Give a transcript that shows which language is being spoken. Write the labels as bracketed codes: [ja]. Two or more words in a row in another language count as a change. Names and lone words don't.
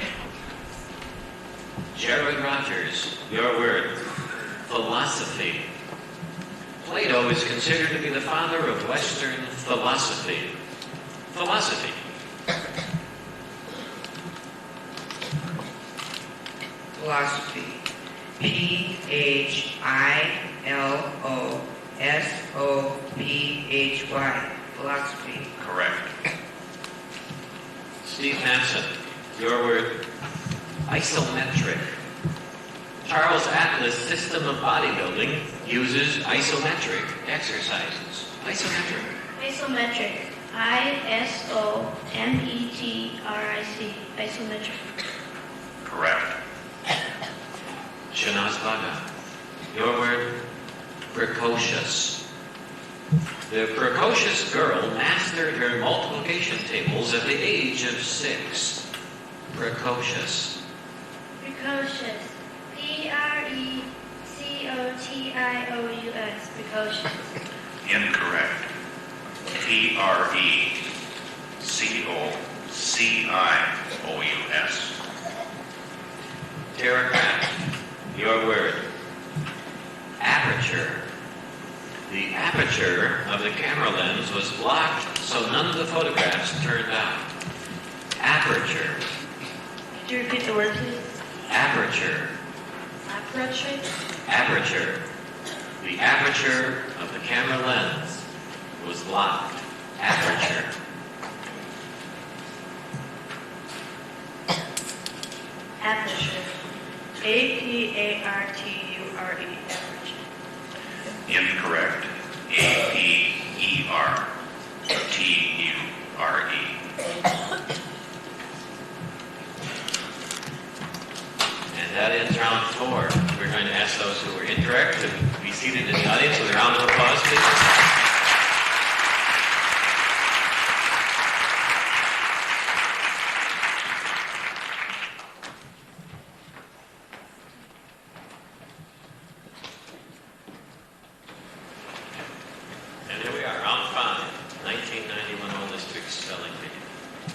[en] Jared Rogers. Your word. Philosophy. Plato is considered to be the father of Western philosophy. Philosophy. Philosophy. P-H-I-L-O-S-O-P-H-Y. Philosophy. Correct. Steve Manson. Your word. Isometric. Charles Atlas' system of bodybuilding uses isometric exercises. Isometric. Isometric. I-S-O-M-E-T-R-I-C. Isometric. Correct. Shanaz Baga. Your word. Precocious. The precocious girl mastered her multiplication tables at the age of 6. Precocious. Precocious. P-R-E-C-O-T-I-O-U-S. Precocious. Incorrect. P-R-E-C-O-C-I-O-U-S. Tara Craft. Your word. Aperture. The aperture of the camera lens was blocked, so none of the photographs turned out. Aperture. Could you repeat the word, please? Aperture. Aperture. Aperture. The aperture of the camera lens was blocked. Aperture. Aperture. A-P-A-R-T-U-R-E. Aperture. Incorrect. A-P-E-R-T-U-R-E. And that ends round 4. We're going to ask those who were incorrect to be seated in the audience with a round of applause, please. And here we are, round 5, 1991 All Districts Spelling Bee.